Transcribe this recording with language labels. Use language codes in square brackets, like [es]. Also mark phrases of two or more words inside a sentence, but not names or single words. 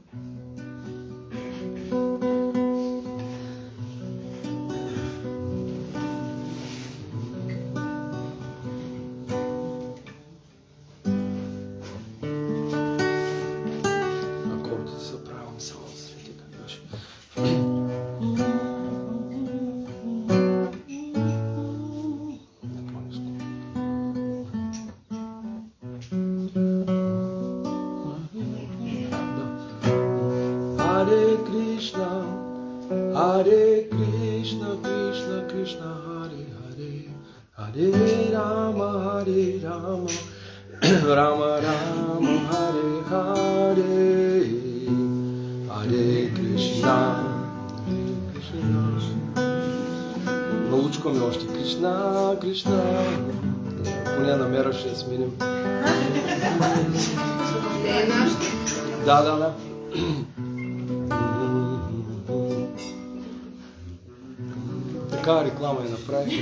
[bg] Акордите са правилни, само да се види как беше. [sa] हरे कृष्ण, कृष्ण कृष्ण, हरे हरे, हरे राम, राम राम, हरे हरे, हरे कृष्ण, [bg] Научкаме още Кришна, Кришна. Ако не намеря, ще я сменим. Е, нашите. Да. Така реклама я направих.